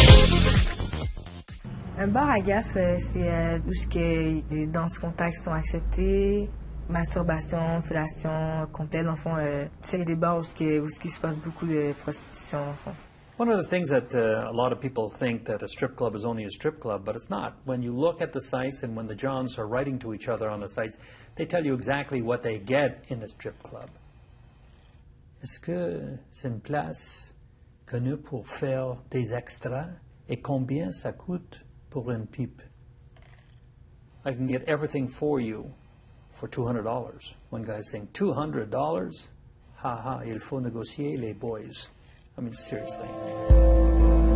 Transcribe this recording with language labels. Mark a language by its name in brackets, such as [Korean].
[French] sport à gaffe, c'est où ce que les danses contact sont acceptées, masturbation, fellation complète, dans le fond, c'est des bars où ce qui se passe beaucoup de prostitution, dans le fond. [English] One of the things that a lot of people think that a strip club is only a strip club, but it's not. When you look at the sites and when the Johns are writing to each other on the sites, they tell you exactly what they get in a strip club. [French] Est-ce que c'est une place connue pour faire des extras? Et combien ça coûte pour une pipe? [English] I can get everything for you for $200. One guy's saying, $200? [French] Ha ha, il faut négocier les boys. [English] I mean, seriously.